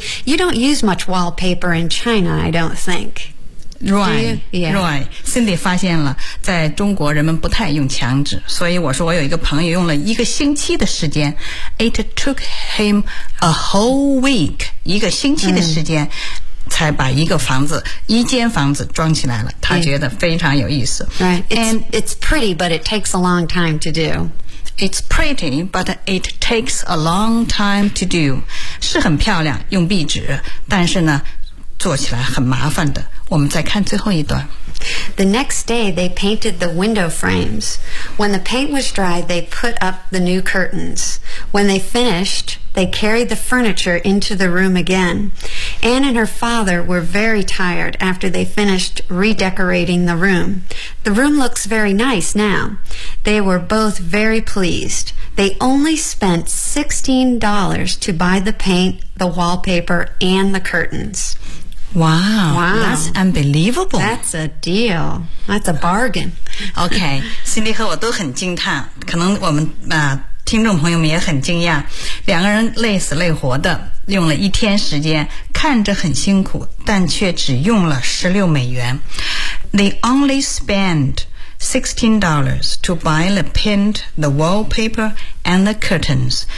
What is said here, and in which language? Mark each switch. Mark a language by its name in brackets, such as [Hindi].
[English] You don't use much wallpaper in China, I don't think. Right. Do you? Yeah. Right. [Chinese] Cindy 发现了在中国人们不太用墙纸，所以我说我有一个朋友用了一个星期的时间。 [English] It took him a whole week. [Chinese] 一个星期的时间。才把一个房子一间房子装起来了，他觉得非常有意思。 [English] Right. It's pretty, but it takes a long time to do. It's pretty, but it takes a long time to do. [Chinese] 是很漂亮，用壁纸，但是呢，做起来很麻烦的。我们再看最后一段。 [English] The next day, they painted the window frames. When the paint was dry, they put up the new curtains. When they finished, they carried the furniture into the room again. Anne and her father were very tired after they finished redecorating the room. The room looks very nice now. They were both very pleased. They only spent $16 to buy the paint, the wallpaper, and the curtains. Wow. Wow. That's unbelievable. That's a deal. That's a bargain. Okay. [Chinese] Cindy 和我都很惊叹，可能我们听众朋友们也很惊讶，两个人累死累活的用了一天时间，看着很辛苦，但却只用了16美元。 [English] They only spent $16 to buy the paint, the wallpaper, and the curtains.